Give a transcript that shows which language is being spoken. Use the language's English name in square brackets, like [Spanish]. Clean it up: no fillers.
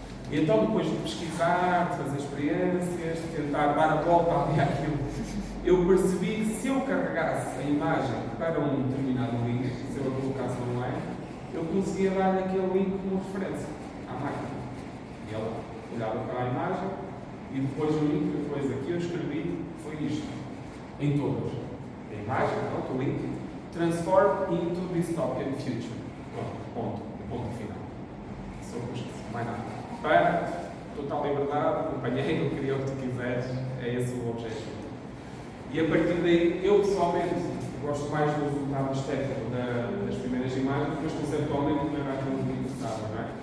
[Portuguese] E então, depois de pesquisar, de fazer experiências, de tentar dar a volta ali àquilo, eu percebi que se eu carregasse a imagem para um determinado link, se eu a colocasse online, eu conseguia dar aquele link como referência à máquina. E ela olhava para a imagem e depois o link, depois aqui eu escrevi, foi isto. Em todas. A imagem, pronto, o link. [English] Transform into dystopian future. [Portuguese] Ponto. Ponto final. Só mais nada. Para total liberdade, companheiro, cria o que tu quiseres. É esse o objetivo. E a partir daí, eu pessoalmente gosto mais do resultado estético das primeiras imagens, mas conceptualmente não era aquilo que me interessava, não é?